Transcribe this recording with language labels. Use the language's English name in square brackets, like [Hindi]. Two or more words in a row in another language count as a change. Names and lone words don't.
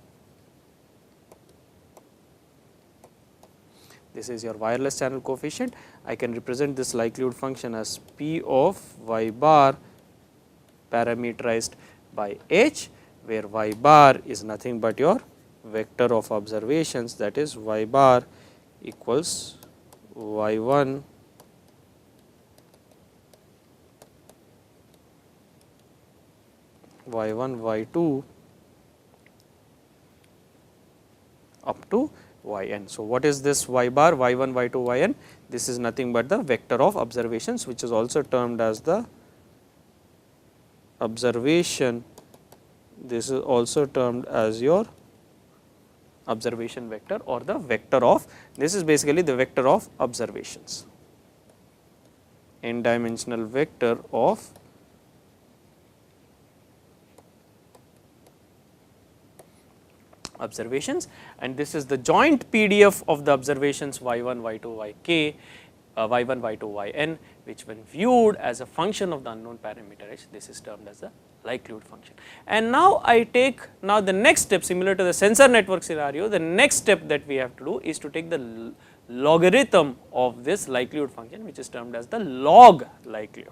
[English] This is your wireless channel coefficient. I can represent this likelihood function as P of y bar parameterized by h, where y bar is nothing but your vector of observations, that is y bar equals y1 y1 y2 up to yn. So, what is this y bar y1 y2 yn? This is nothing but the vector of observations, which is also termed as the observation. This is also termed as your observation vector or the vector of, this is basically the vector of observations, n dimensional vector of observations, and this is the joint PDF of the observations y1, y2, yk, y1, y2, yn, which when viewed as a function of the unknown parameter h, this is termed as the likelihood function. And now I take, now the next step, similar to the sensor network scenario, the next step that we have to do is to take the logarithm of this likelihood function, which is termed as the log likelihood.